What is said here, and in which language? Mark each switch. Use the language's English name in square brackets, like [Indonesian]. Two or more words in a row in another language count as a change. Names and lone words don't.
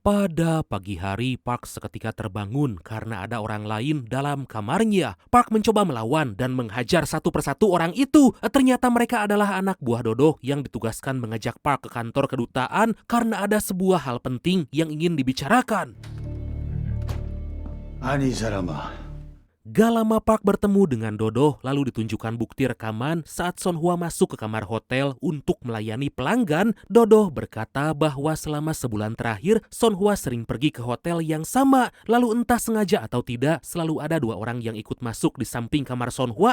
[Indonesian] Pada pagi hari, Park seketika terbangun karena ada orang lain dalam kamarnya. Park mencoba melawan dan menghajar satu persatu orang itu. Ternyata mereka adalah anak buah Dodo yang ditugaskan mengajak Park ke kantor kedutaan karena ada sebuah hal penting yang ingin dibicarakan. [Korean] 아니 이 사람아, [Indonesian] Gak lama Park bertemu dengan Dodo lalu ditunjukkan bukti rekaman saat Son Hwa masuk ke kamar hotel untuk melayani pelanggan. Dodo berkata bahwa selama sebulan terakhir Son Hwa sering pergi ke hotel yang sama. Lalu entah sengaja atau tidak selalu ada dua orang yang ikut masuk di samping kamar Son Hwa.